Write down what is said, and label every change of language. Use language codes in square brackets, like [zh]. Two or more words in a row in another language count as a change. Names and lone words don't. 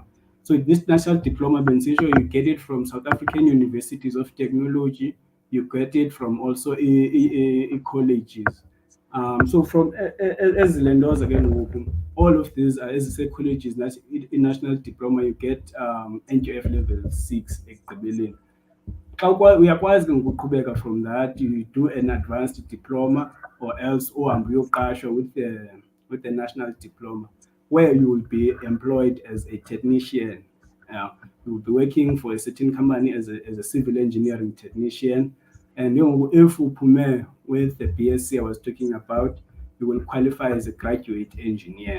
[en] So this national diploma, you get it from South African universities of technology. You get it from also colleges. So from as lenders again, all of these are, as I say, colleges. In national diploma, you get NQF level 6 ekugqibeleni. [xh] Uyakwazi ke ngokuqhubeka [en] from that, you do an advanced diploma, or else [xh] uhambe uyoqashwa [en] with the national diploma, where you will be employed as a technician. You will be working for a certain company as a civil engineering technician. And if you come with the BSc I was talking about, you will qualify as a graduate engineer.